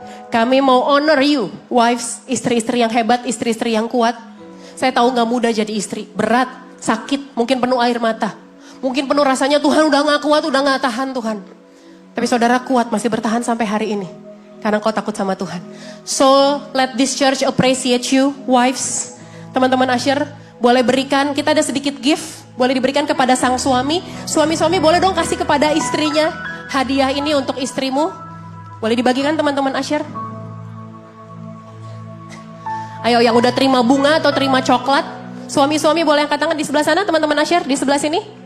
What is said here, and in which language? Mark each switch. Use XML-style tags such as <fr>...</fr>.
<id>Kami mau</id> <en>honor you, wives,</en> <id>istri-istri yang hebat, istri-istri yang kuat. Saya tahu gak mudah jadi istri, berat, sakit, mungkin penuh air mata. Mungkin penuh rasanya Tuhan udah gak kuat, udah gak tahan Tuhan. Tapi saudara kuat masih bertahan sampai hari ini. Karena kau takut sama Tuhan.</id> <en>So let this church appreciate you, wives.</en> <id>Teman-teman Asher, boleh berikan, kita ada sedikit gift. Boleh diberikan kepada sang suami. Suami-suami boleh dong kasih kepada istrinya. Hadiah ini untuk istrimu. Boleh dibagikan teman-teman Asher. Ayo yang udah terima bunga atau terima coklat. Suami-suami boleh angkat tangan di sebelah sana teman-teman Asher. Di sebelah sini.</id>